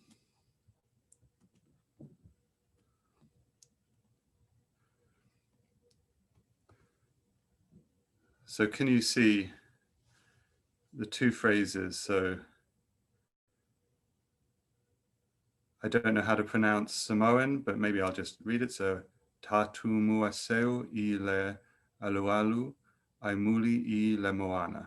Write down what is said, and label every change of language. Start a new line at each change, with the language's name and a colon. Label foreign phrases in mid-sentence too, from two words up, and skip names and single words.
English: So can you see the two phrases? So I don't know how to pronounce Samoan, but maybe I'll just read it.
Samoan: So Tatu muaseu I le alualu ai muli I le moana.